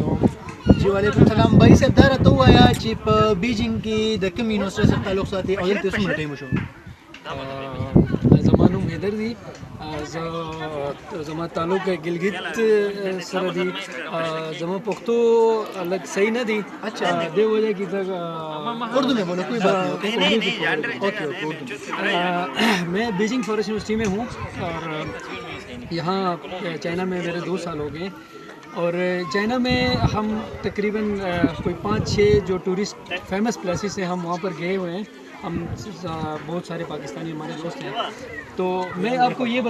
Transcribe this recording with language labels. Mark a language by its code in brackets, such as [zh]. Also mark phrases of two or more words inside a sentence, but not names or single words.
[ps] جی [ar] وعلیکم السلام [ps] بھائی صاحب دا راته ووایه چې په بیجینګ کې د کوم یونیورسټۍ سره تعلق ساتي او دلته څومره ټایم وشو زما نوم حیدر دی زما تعلق ګلګت سره دی زما پښتو الګ صحیح نه دی اچھا دی وجہ کی [ur] اردو میں بولو کوئی بات نہیں اوکے میں بیجنگ فارسٹ یونیورسٹی میں ہوں اور یہاں چائنا میں میرے 2 سال ہو گئے اور چائنا میں ہم تقریباً کوئی 5-6 جو [en] tourist famous places [ur] ہیں ہم وہاں پر گئے ہوئے ہیں ہم بہت سارے پاکستانی ہمارے دوست ہیں تو میں آپ کو یہ